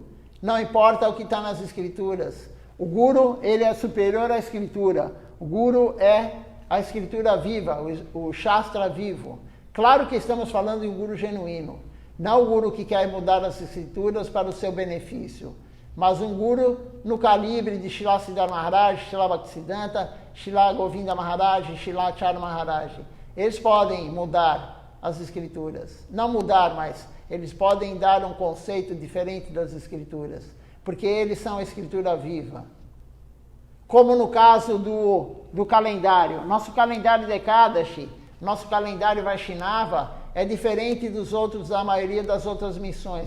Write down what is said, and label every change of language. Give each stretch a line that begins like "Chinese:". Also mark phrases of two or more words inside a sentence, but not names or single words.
Portuguese: Não importa o que está nas escrituras. O Guru, ele é superior à escritura. O Guru é a escritura viva, o Shastra vivo. Claro que estamos falando de um Guru genuíno. Não o Guru que quer mudar as escrituras para o seu benefício. Mas um Guru no calibre de Srila Siddhar Maharaj, Srila Bhaktisiddhanta, Srila Govinda Maharaj, Srila Acharya Maharaj. Eles podem mudar as escrituras. Não mudar, mas eles podem dar um conceito diferente das escrituras. Porque eles são a escritura viva. Como no caso do calendário. Nosso calendário de Ekadashi, nosso calendário Vaishnava, é diferente dos outros, da maioria das outras missões.